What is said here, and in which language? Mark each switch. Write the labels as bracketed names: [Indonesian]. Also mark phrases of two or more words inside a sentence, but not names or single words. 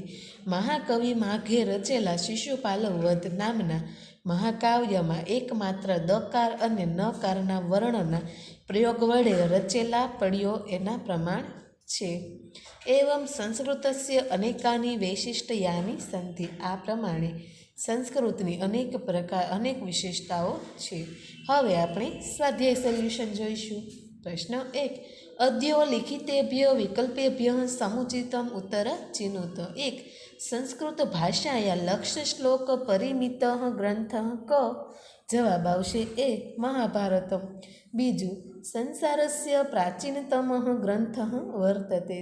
[Gujarati] મહાકવિ માઘે રચેલા શિશુપાલ વધ નામના મહાકાવ્યમાં એકમાત્ર દકાર અને નકારના વર્ણના પ્રયોગ વડે રચેલા પદ્યો એના પ્રમાણ છે. [Sanskrit] એવં સંસ્કૃતસ્ય અનેકાની વૈશિષ્ટ્યાની સંતિ. [Gujarati] આ પ્રમાણે સંસ્કૃતની અનેક વિશેષતાઓ છે. હવે આપણે સ્વાધ્યાય સોલ્યુશન જોઈશું. [Sanskrit] प्रश्न 1 अद्यो लिखितेभ्यो विकल्पेभ्यो समुचितम् उत्तर चिनुत। 1 संस्कृत भाषाया लक्ष्य श्लोक परिमितः ग्रंथः क। [Gujarati] જવાબ આવશે એ મહાભારતમ। [Sanskrit] बीजू संसारस्य प्राचीनतमः ग्रंथः वर्तते।